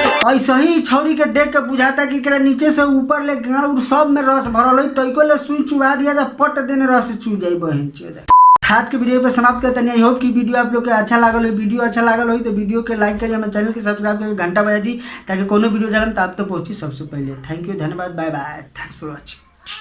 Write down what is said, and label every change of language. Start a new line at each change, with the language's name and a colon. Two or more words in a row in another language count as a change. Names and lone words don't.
Bhojpuri: ऐसा ही छौरी के देख के बुझाता कि एकरा नीचे से ऊपर ले गाड़ उड़ सब में रस भरल है, तइको ले सुई चुबा दिया तो पट देने रस चू जाई बहन चोद। आज के वीडियो पे समाप्त करते हैं।
English: I hope
Bhojpuri: कि वीडियो आप लोग के अच्छा लागल हो। वीडियो अच्छा लागल हो तो वीडियो के लाइक करिए, हमारे चैनल के सब्सक्राइब करके घंटा बजा दी ताकि कोनो वीडियो डालम तो आप तो पहुंची सबसे पहले।
English: thank you, धन्यवाद, bye bye, thanks for watching।